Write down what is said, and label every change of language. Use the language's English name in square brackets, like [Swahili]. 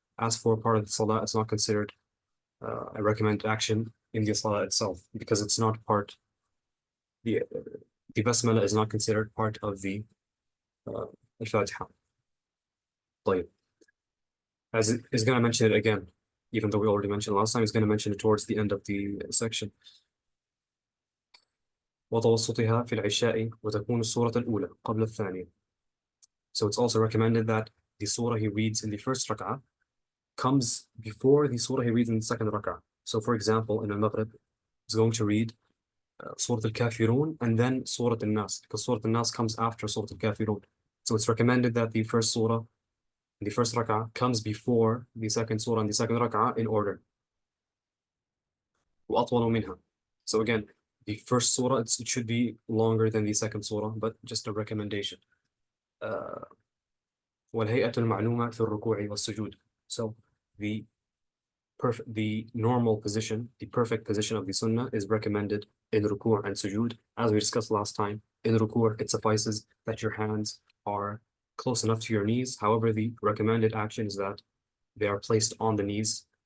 [English] As for part of the Salah, it's not considered a recommended action in the Salah itself, because it's not part, the Basmala is not considered part of the Al-Fatiha. As it is going to mention it again, even though we already mentioned last time, it's going to mention it towards the end of the section. [Arabic] وتوسطها في العشاء وتكون السورة الأولى قبل الثانية. [English] So it's also recommended that the surah he reads in the first rak'ah comes before the surah he reads in the second rak'ah. So for example, in al-Maghrib, he's going to read Surah Al-Kafirun and then Surah Al-Nas, because Surah Al-Nas comes after Surah Al-Kafirun. So it's recommended that the first surah, the first rak'ah comes before the second surah and the second rak'ah in order. [Arabic] وأطول منها. [English] So again, the first surah, it should be longer than the second surah, but just a recommendation. [Arabic] والهيئة المعلومة في الركوع والسجود. [English] So the normal position, the perfect position of the sunnah is recommended in ruku' and sujood. As we discussed last time, in ruku' it suffices that your hands are close enough to your knees. However, the recommended action is that they are placed on the knees.